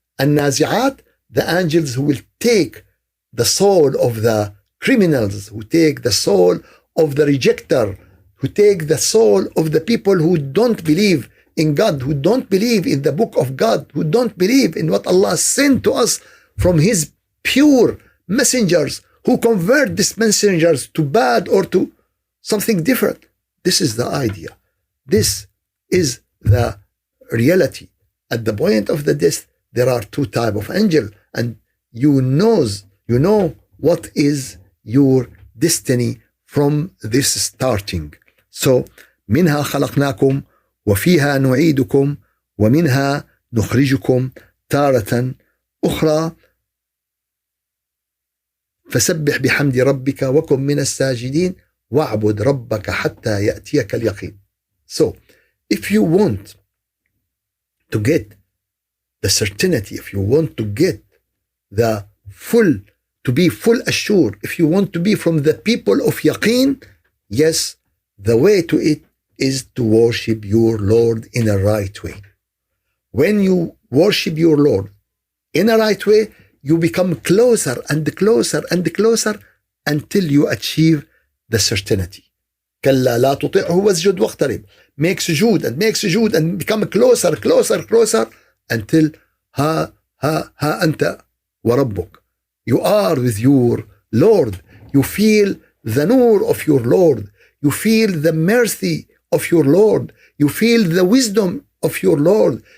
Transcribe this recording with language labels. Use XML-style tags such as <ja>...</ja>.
<en>Al-Nazi'at, the angels who will take the soul of the criminals, who take the soul of the rejecter, who take the soul of the people who don't believe in God, who don't believe in the book of God, who don't believe in what Allah sent to us from His pure messengers, who convert these messengers to bad or to something different. This is the idea. This is the reality. At the point of the death, there are two types of angel, and you know what is your destiny from this starting.</en> <ar>So, منها خلقناكم وفيها نعيدكم ومنها نخرجكم تارة أخرى فسبح بحمد ربك وكن من الساجدين واعبد ربك حتى يأتيك اليقين.</ar> <en>So, if you want to get the certainty, if you want to get the to be full assured, if you want to be from the people of Yaqeen, yes, the way to it is to worship your Lord in a right way. When you worship your Lord in a right way, you become closer and closer and closer until you achieve the certainty.</en> <ar>كلا لا تطعه واسجد واقترب.</ar> <en>Make sujood and become closer until</en> <ar>ها أنت وربك.</ar> <en>You are with your Lord. You feel the nur of your Lord. You feel the mercy of your Lord. You feel the wisdom of your Lord.</en>